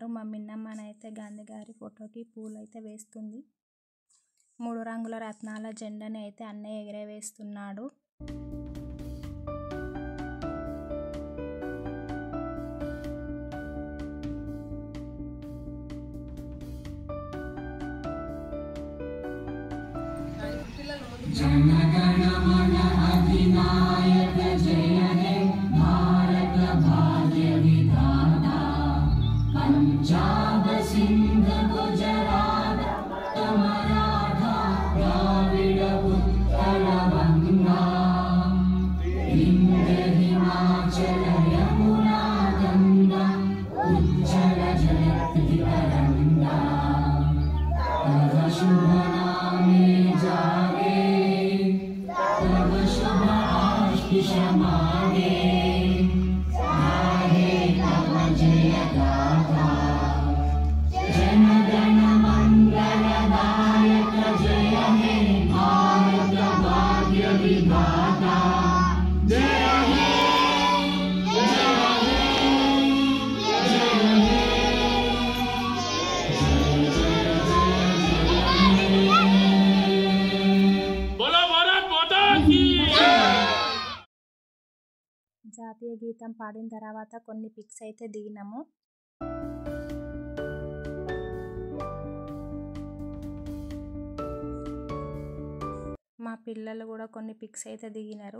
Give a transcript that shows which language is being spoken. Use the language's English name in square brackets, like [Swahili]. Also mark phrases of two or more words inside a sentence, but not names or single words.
[Telugu] మా మిన్నమ్మనైతే గాంధీ గారి ఫోటోకి పూలు అయితే వేస్తుంది. 3 రంగుల రత్నాల జెండాని అయితే అన్నయ్య ఎగరవేస్తున్నాడు. [Bangla] জনগণমন অধিনায়ক জয় হে ভারত ভাগ্য বিধাতা পঞ্জাব সিন্ধ গুজরাট মরাঠা দ্রাবিড় উৎকল গঙ্গা বিন্ধ্য হিমাচল যমুনা গঙ্গা উজ্জল জলধি তরঙ্গা তব শুভ নামে জাগে তব শুভ আশিস মাগে গাহে তব জয় গাথা জন গণ মঙ্গল দায়ক জয় হে ভারত ভাগ্য বিধাতা জয় হে জয় হে জয় হে जय हे [Hindi] बोलो भारत माता की [Telugu] జాతీయ గీతం పాడిన తర్వాత కొన్ని పిక్స్ అయితే దిగినాము. మా పిల్లలు కూడా కొన్ని పిక్స్ అయితే దిగినారు.